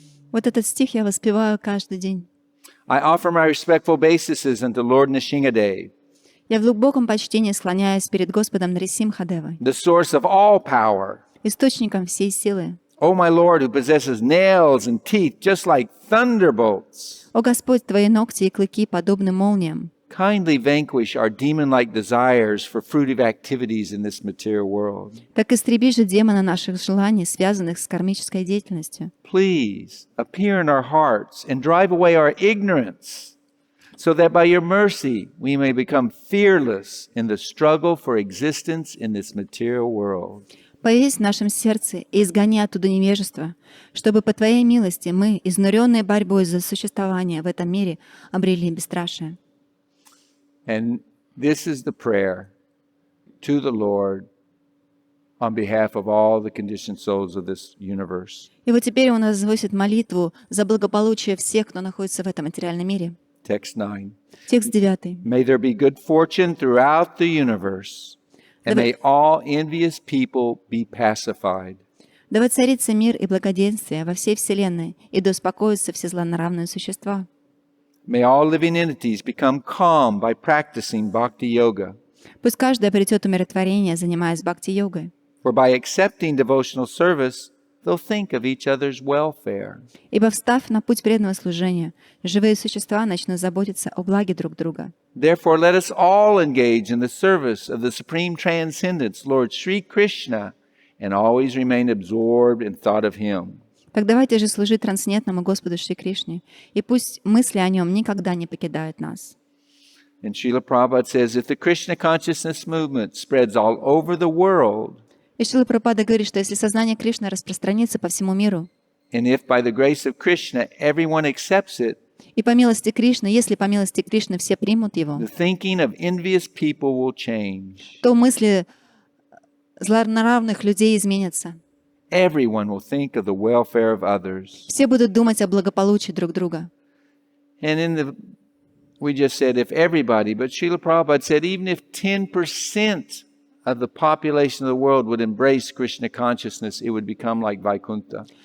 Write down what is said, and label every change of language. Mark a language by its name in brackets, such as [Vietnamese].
[Russian] Вот этот стих я воспеваю каждый день. [English] I offer my respectful obeisances unto Lord Nrsimhadev, [Russian] Я в глубоком почтении склоняюсь перед Господом Нарисимхадевой, [English] the source of all power. [Russian] источником всей силы. [English] O my Lord, who possesses nails and teeth just like thunderbolts, [Russian] О Господь, Твои ногти и клыки подобны молниям. [English] kindly vanquish our demon-like desires for fruitive activities in this material world. [Russian] Так истреби же демона наших желаний, связанных с кармической деятельностью. [English] Please appear in our hearts and drive away our ignorance, so that by your mercy we may become fearless in the struggle for existence in this material world. [Russian] Появись в нашем сердце и изгони оттуда невежество, чтобы по Твоей милости мы, изнуренные борьбой за существование в этом мире, обрели бесстрашие. [English] And this is the prayer to the Lord on behalf of all the conditioned souls of this universe. [Russian] И вот теперь Он возвысит молитву за благополучие всех, кто находится в этом материальном мире. [English] Text 9. [Russian] Текст 9. [English] May there be good fortune throughout the universe, and may all envious people be pacified. [Russian] Да воцарится мир и благоденствие во всей вселенной, и да успокоятся все злонравные существа. [English] May all living entities become calm by practicing bhakti yoga. [Russian] Пусть каждый обретет умиротворение, занимаясь бхакти-йогой. [English] For by accepting devotional service, they'll think of each other's welfare. [Russian] Ибо, встав на путь преданного служения, живые существа начнут заботиться о благе друг друга. [English] Therefore, let us all engage in the service of the Supreme Transcendence, Lord Sri Krishna, and always remain absorbed in thought of Him. [Russian] Так давайте же служить трансцендентному Господу Шри Кришне, и пусть мысли о Нем никогда не покидают нас. [English] And Srila Prabhupada says, if the Krishna consciousness movement spreads all over the world, [Russian] И Шрила Прабхупада говорит, что если сознание Кришны распространится по всему миру, [English] and if by the grace of Krishna everyone accepts it, [Russian] и по милости Кришны, если по милости Кришны все примут его, [English] the thinking of envious people will change. [Russian] то мысли злонравных людей изменятся. [English] Everyone will think of the welfare of others. [Russian] Все будут думать о благополучии друг друга. [English] And we just said if everybody, but Srila Prabhupada said even if 10% of the population of the world would embrace Krishna consciousness, it would become like Vaikuntha.